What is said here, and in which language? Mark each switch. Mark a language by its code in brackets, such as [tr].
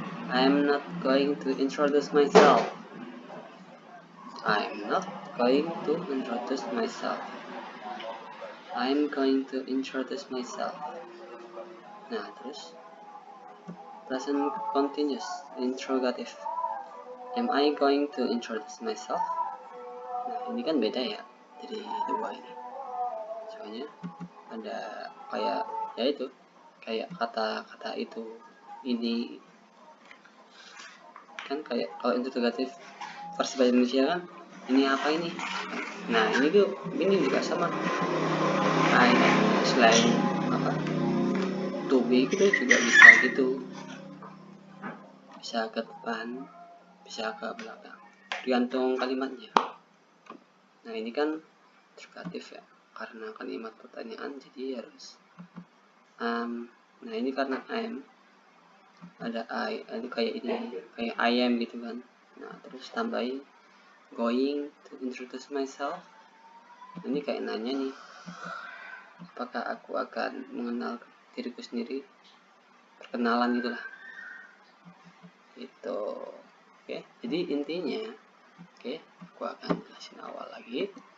[en] I'm not going to introduce myself. I'm not going to introduce myself. I'm going to introduce myself. [id] Nah, terus [en] present continuous interrogative. Am I going to introduce myself? [id] Nah, ini kan beda ya dari dua ini. Soalnya ada kayak ya itu, kayak kata-kata itu, ini kan kayak kalau interrogatif versi bahasa Indonesia kan, ini apa ini? Nah, ini juga sama. Nah, selain to be gitu juga bisa gitu, bisa ke depan, bisa ke belakang, tergantung kalimatnya. Nah, ini kan interrogatif ya, karena kalimat pertanyaan jadi harus nah ini karena I'm ada I, itu kayak ini, kayak [en] I am [id] gitu kan. Nah, terus tambahin [en] going to introduce myself. [id] Ini kayak nanya nih, apakah aku akan mengenal diriku sendiri, perkenalan gitulah gitu. Oke, jadi intinya, aku akan jelasin awal lagi.